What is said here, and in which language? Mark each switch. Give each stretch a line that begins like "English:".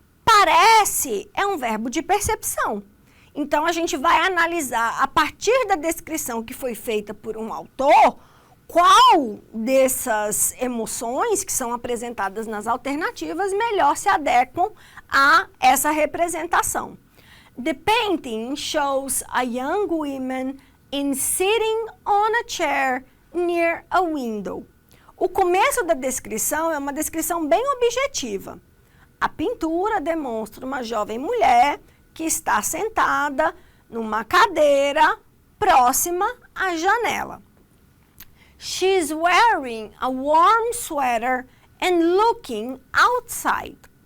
Portuguese: parece é um verbo de percepção. Então, a gente vai analisar, a partir da descrição que foi feita por um autor, qual dessas emoções que são apresentadas nas alternativas melhor se adequam a essa representação.
English: The painting shows a young woman sitting on a chair near a window.
Portuguese: O começo da descrição é uma descrição bem objetiva. A pintura demonstra uma jovem mulher que está sentada numa cadeira próxima à janela.
English: She's wearing a warm sweater and looking outside.